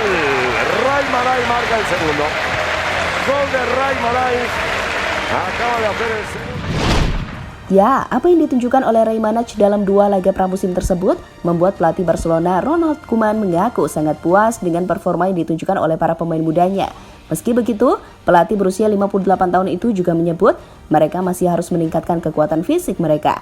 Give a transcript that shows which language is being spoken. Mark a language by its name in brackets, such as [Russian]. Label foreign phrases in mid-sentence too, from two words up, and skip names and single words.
[Spanish] Ray Manay marca el segundo. Gol de Ray Manay, acaba de hacer el segundo. [Indonesian] Ya, apa yang ditunjukkan oleh Reimanaj dalam 2 laga pramusim tersebut membuat pelatih Barcelona Ronald Koeman mengaku sangat puas dengan performa yang ditunjukkan oleh para pemain mudanya. Meski begitu, pelatih berusia 58 tahun itu juga menyebut mereka masih harus meningkatkan kekuatan fisik mereka.